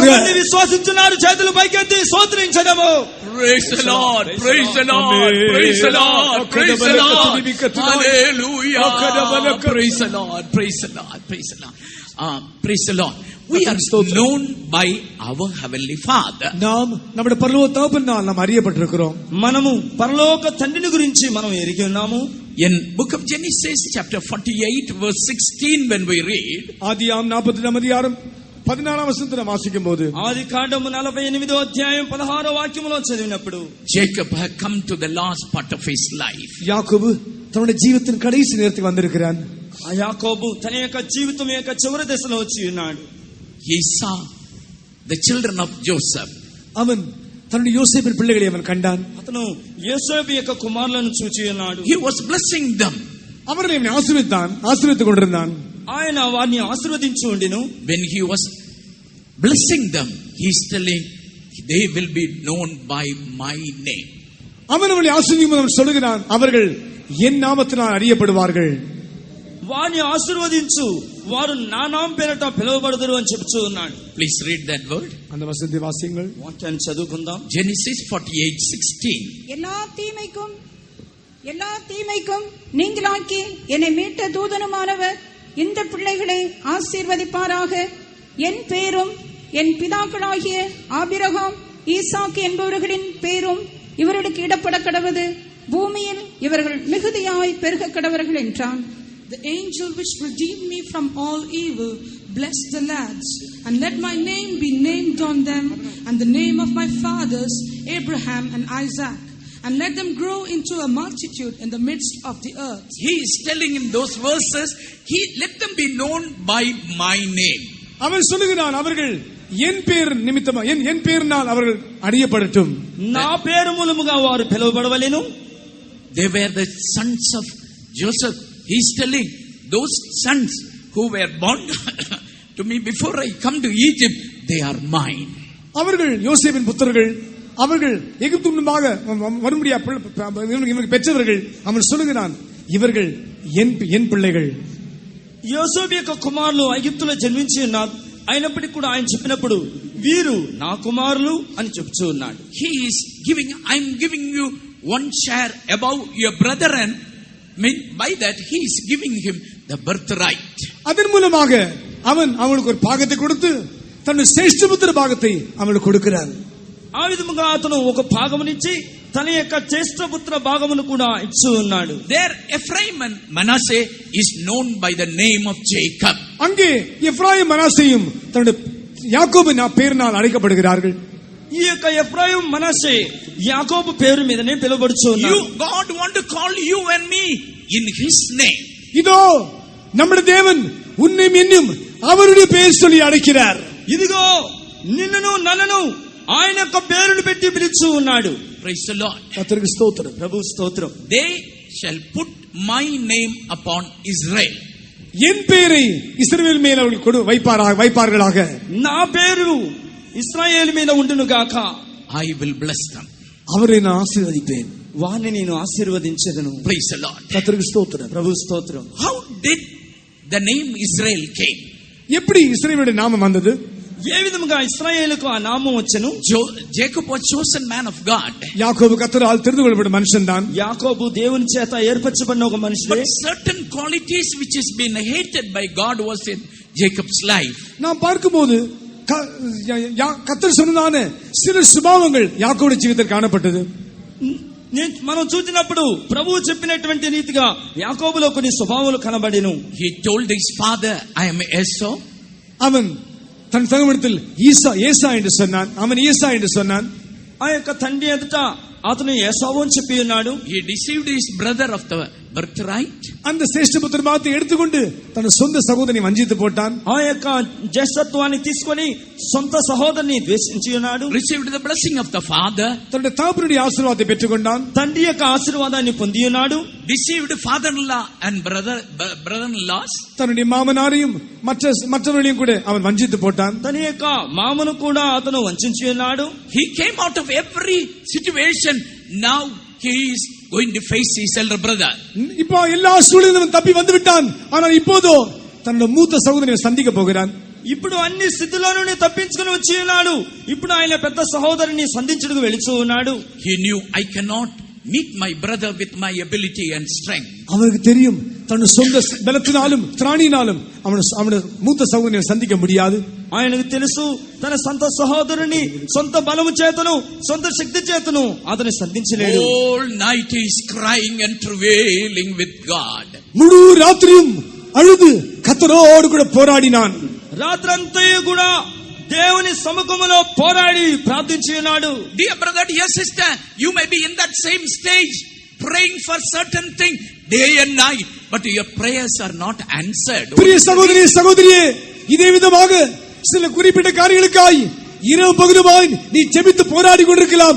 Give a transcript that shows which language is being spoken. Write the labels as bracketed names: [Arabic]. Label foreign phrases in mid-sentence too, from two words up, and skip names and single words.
[Telugu] విశ్వాసించున్నారు, చేతులు పైకెత్తి స్తోత్రించదము. [English] Praise the Lord, praise the Lord, praise the Lord, praise the Lord. Hallelujah. Praise the Lord, praise the Lord, praise the Lord. Praise the Lord. We are known by our heavenly Father. [Tamil] நாம் நம்முடைய பரலோக தகப்பனால் நாம் அறியப்பட்டிருக்கிறோம். [Telugu] మనము పరలోక తండ్రిని గురించి మనం ఎరిగి ఉన్నాము. [English] In book of Genesis chapter 48 verse 16 when we read, [Tamil] ஆதியாகமம் 42 அதிகாரம் 14వ వచనத்தை வாசிக்கும்போது, [Telugu] ఆదికాండము 48వ అధ్యాయం 16వ వాక్యములో చదివినప్పుడు, [English] Jacob had come to the last part of his life. [Tamil] யாக்கோபு தன்னுடைய ஜீவித்தின் கடைசி நேரத்துக்கு வந்திருக்கிறான். [Telugu] ఆ యాకోబు తన యొక్క జీవితం యొక్క చివరి దశలో వచ్చి ఉన్నాడు. [English] He saw the children of Joseph. [Tamil] அவன் தன்னுடைய யோசேப்பின் பிள்ளைகளை அவன் கண்டான். [Telugu] అతను యోసేపు యొక్క కుమారులను చూచి ఉన్నాడు. [English] He was blessing them. [Tamil] அவர்களை ஆசீர்வதித்துக் கொண்டிருந்தான். [Telugu] ఆయన వారిని ఆశీర్వదించి ఉండిను. [English] When he was blessing them, he is telling they will be known by my name. [Tamil] அவன் அவர்களை ஆசீர்வதிக்கும் சொல்லுகிறான், அவர்கள் என் நாமத்தினால் அறியப்படுவார்கள். [Telugu] వారిని ఆశీర్వదించు, వారు నా నామం పేరట పిలువబడుదురు అని చెప్తూ ఉన్నాడు. [English] Please read that word. [Tamil] அந்த வசனத்தை வாசியுங்கள். [Telugu] వాక్యాన్ని చదువుకుందాం. [English] Genesis 48:16. [Tamil] எல்லா தீமைக்கும் நீங்களாக்கி என்னை மீட்ட தூதனுமானவர் இந்த பிள்ளைகளை ஆசீர்வதிப்பாராக. என் பேரும் என் பிதாக்களாகிய ஆபிரகாம், ஈசாக்கு என்பவர்களின் பேரும் இவர்களுக்கு இடப்பட கடவது. பூமியில் இவர்கள் மிகுதியாய் பெருக கடவர்கள் என்றான். [English] The angel which redeemed me from all evil, bless the lads, and let my name be named on them, and the name of my fathers, Abraham and Isaac, and let them grow into a multitude in the midst of the earth. He is telling in those verses, let them be known by my name. [Tamil] அவன் சொல்லுகிறான், அவர்கள் என் பேர் நிமித்தமா, என் பேரினால் அவர்கள் அறியப்படட்டும். [Telugu] నా పేరు మూలముగా వారు పిలువబడవలెను. [English] They were the sons of Joseph. He is telling those sons who were born to me before I come to Egypt, they are mine. [Tamil] அவர்கள் யோசேப்பின் புத்திரர்கள், அவர்கள் எகிப்து முன்பாக வரும்படியா இவனுக்கு பெற்றவர்கள். அவன் சொல்லுகிறான், இவர்கள் என் பிள்ளைகள். [Telugu] యోసేపు యొక్క కుమారులు ఐగుప్తులో జన్మించి ఉన్నారు. అయినప్పటికీ కూడా ఆయన చెప్పినప్పుడు వీరు నా కుమారులు అని చెప్తూ ఉన్నాడు. [English] He is giving, I'm giving you one share above your brethren. Mean by that he is giving him the birthright. [Tamil] அதன் மூலமாக அவன் அவனுக்கு ஒரு பாகத்தை கொடுத்து தன்னுடைய சேஷ்டபுத்திர பாகத்தை அவனுக்கு கொடுக்கிறார். [Telugu] ఆ విధముగా అతను ఒక భాగమునిచ్చి తన యొక్క జ్యేష్ఠపుత్ర భాగమును కూడా ఇచ్చి ఉన్నాడు. [English] There Ephraim and Manasseh is known by the name of Jacob. [Tamil] அங்கே எப்ராயிம் மனாசேயும் தன்னுடைய யாக்கோபின் பெயரினால் அழைக்கப்படுகிறார்கள். [Telugu] ఈ యొక్క ఎఫ్రాయిం మనస్సే యాకోబు పేరు మీదనే పిలువబడుచు ఉన్నాడు. [English] You, God want to call you and me in his name. [Tamil] இதோ நம்முடைய தேவன் உன்னையும் என்னும் அவருடைய பெயர் சொல்லி அழைக்கிறார். [Telugu] ఇదిగో నిన్నును నన్నును ఆయన యొక్క పేరును పెట్టి పిలుచు ఉన్నాడు. [English] Praise the Lord. [Tamil] கர்த்தருக்கு ஸ்தோத்திரம். [Telugu] ప్రభు స్తోత్రం. [English] They shall put my name upon Israel. [Tamil] என் பெயரை இஸ்ரவேல் மேல் அவர்கள் வைப்பார்களாக. [Telugu] నా పేరు ఇశ్రాయేలు మీద ఉండును గాక. [English] I will bless them. [Tamil] அவரை நான் ஆசீర్వదిப்பேன். [Telugu] వారిని నేను ఆశీర్వదించెదను. [English] Praise the Lord. [Tamil] கர்த்தருக்கு ஸ்தோத்திரம். [Telugu] ప్రభు స్తోత్రం. [English] How did the name Israel came? [Tamil] எப்படி இஸ்ரவேலுடைய நாமம் வந்தது? [Telugu] ఏ విధముగా ఇశ్రాయేలుకు ఆ నామం వచ్చెను? [English] Jacob was chosen man of God. [Tamil] யாக்கோபு கர்த்தரால் தெரிந்து கொள்ளப்பட்ட மனுஷன் தான். [Telugu] యాకోబు దేవుని చేత ఏర్పరచబడిన ఒక మనుషుడే. [English] But certain qualities which has been hated by God was in Jacob's life. [Tamil] நாம் பார்க்கும்போது கர்த்தர் சொன்னதான சில சுபாவங்கள் யாக்கோபுடைய ஜீவிதத்தில் காணப்பட்டது. [Telugu] మనం చూసినప్పుడు ప్రభువు చెప్పినటువంటి రీతిగా యాకోబులో కొన్ని స్వభావాలు కనబడెను. [English] He told his father, I am Esau. [Tamil] அவன் தன் தகவனத்தில் ஏசா என்று சொன்னான். அவன் ஏசா என்று சொன்னான். [Telugu] ఆ యొక్క తండ్రి ఎదుట అతను ఏసావు అని చెప్పి ఉన్నాడు. [English] He deceived his brother of the birthright. [Tamil] அந்த சேஷ்டபுத்திர பாகத்தை எடுத்துக்கொண்டு தன் சொந்த சகோதரனை வஞ்சித்து போட்டான். [Telugu] ఆ యొక్క జ్యేష్ఠత్వాన్ని తీసుకొని సొంత సహోదరుని ద్వేషించి ఉన్నాడు. [English] Received the blessing of the father. [Tamil] தன்னுடைய தகப்பனுடைய ஆசீர்வாதத்தை பெற்றுக்கொண்டான். [Telugu] తండ్రి యొక్క ఆశీర్వాదాన్ని పొంది ఉన్నాడు. [English] Deceived father-in-law and brother-in-laws. [Tamil] தன்னுடைய மாமனாரையும் மற்றவர்களையும் கூட அவன் வஞ்சித்து போட்டான். [Telugu] తన యొక్క మామను కూడా అతను వంచించి ఉన్నాడు. [English] He came out of every situation. Now he is going to face his elder brother. [Tamil] இப்போ எல்லா சூழலிலும் தப்பி வந்து விட்டான். ஆனால் இப்போதோ தன்னுடைய மூத்த சகோதரனை சந்திக்க போகிறான். [Telugu] ఇప్పుడు అన్ని స్థితిలో నుండి తప్పించుకుని వచ్చి ఉన్నాడు. ఇప్పుడు ఆయన పెద్ద సహోదరుని సంధించుటకు వెళుతూ ఉన్నాడు. [English] He knew, I cannot meet my brother with my ability and strength. [Tamil] அவனுக்கு தெரியும் தன்னுடைய சொந்த பலத்தினாலும் திராணியினாலும் அவனுடைய மூத்த சகோதரனை சந்திக்க முடியாது. [Telugu] ఆయనకు తెలుసు తన సొంత సహోదరుని సొంత బలము చేతను సొంత శక్తి చేతను అతను సంధించలేడు. [English] All night he is crying and travailing with God. [Tamil] முழு ராத்திரியும் அழுது கர்த்தரோடு கூட போராடினான். [Telugu] రాత్రంతా కూడా దేవుని సముఖములో పోరాడి ప్రార్థించి ఉన్నాడు. [English] Dear brother, dear sister, you may be in that same stage praying for certain thing day and night, but your prayers are not answered. [Tamil] பிரிய சகோதரியே, இதே விதமாக சில குறிப்பிட்ட காரியங்களுக்காய் இரவு பகலுமாய் நீ ஜெபித்து போராடி கொண்டிருக்கலாம்.